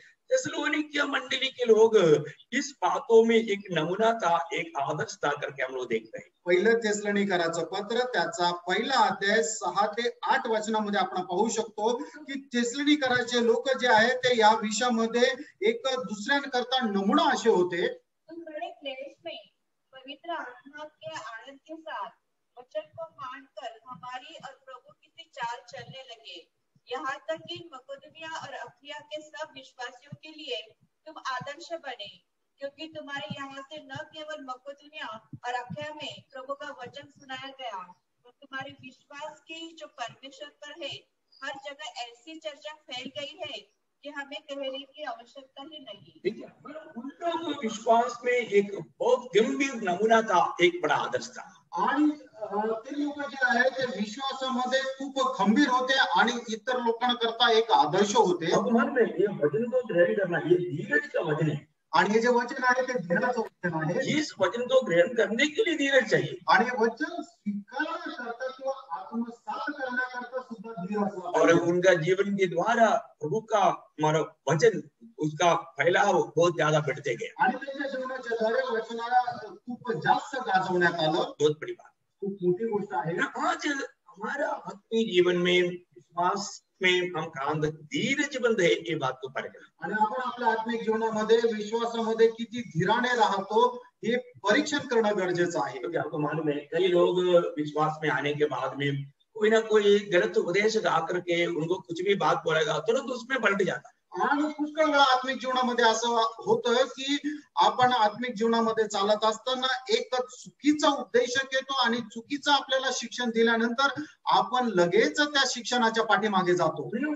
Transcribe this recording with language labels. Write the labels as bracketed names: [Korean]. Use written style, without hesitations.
[Hindi] थेसलोनिकिया मंडली के लोग इस बातों में एक नमूना था, एक आदर्श था करके हम लोग देख रहे हैं. [Marathi] पहिलं थेसलोनिकराचं पत्र त्याचा 1 अध्याय 6 ते 8 वचनामध्ये आपण पाहू शकतो की थेसलोनिकराचे लोक जे आहेत ते या विषयामध्ये एक दुसऱ्यांकरता नमुना असे होते. [Hindi] बड़े क्लेश में पवित्र आत्मा के आनंद के साथ वचन को मानकर हमारी और प्रभु की सी चाल चलने लगे. यहाँ तक कि मकेदोनिया और अखिया के सब विश्वासियों के लिए तुम आदर्श बने, क्योंकि तुम्हारे यहाँ से न केवल मकेदोनिया और अखिया में प्रभु का वचन सुनाया गया, और तुम्हारे विश्वास की जो परमेश्वर पर है हर जगह ऐसी चर्चा फैल गई है कि हमें कहने की आवश्यकता ही नहीं. विश्वास में एक बहुत गंभीर नमूना था, एक बड़ा आदर्श था। [Marathi] आणि ते लोक जे आहे ते विश्वासामध्ये खूप खंबीर होते आणि इतर लोकांकरता एक आदर्श होते। [Hindi] अब मालूम है ये वचन को ग्रहण करना, ये धीरज का वचन है। [Marathi] आणि हे जे वचन आहे ते धीराचं वचन आहे। [Hindi] इस वचन को ग्रहण करने के लिए धीरज चाहिए [Marathi] आणि वचन स्वीकारण्याकरता किंवा आत्मसात करण्याकरता सुद्धा धीर असला [Hindi] और उनका जीवन के द्वारा प्रभु का वचन उसका फैलाव बहुत ज्यादा बढ़ते गया। [Marathi] आणि त्यांच्या जीवनाच्या द्वारे वचनाला खूप जास्त गाजवण्यात आलं। [Hindi] बहुत बड़ी बात, [Marathi] खूप मोठी गोष्ट आहे। [Hindi] आज हमारा आत्मिक जीवन में विश्वास में हम काम धीरज बंद है, ये बात को परखना। [Marathi] आणि आपण आपल्या आत्मिक जीवनामध्ये विश्वासामध्ये किती धीराने राहतो हे परीक्षण करणं गरजेचं आहे। [Hindi] क्योंकि आपको मालूम है कई लोग विश्वास में आने के बाद में कोई ना कोई गलत उपदेश आकर के उनको कुछ भी बात बोलेगा तुरंत उसमें पलट जाता है। [Marathi] आणि पुष्कळ वेळा आत्मिक जीवनामध्ये असं होतं की आपण आत्मिक जीवनामध्ये चालत असताना एक चुकीचा उपदेशक येतो आणि चुकीचं आपल्याला शिक्षण दिल्यानंतर आपण लगेच त्या शिक्षणाच्या पाठीमागे जातो।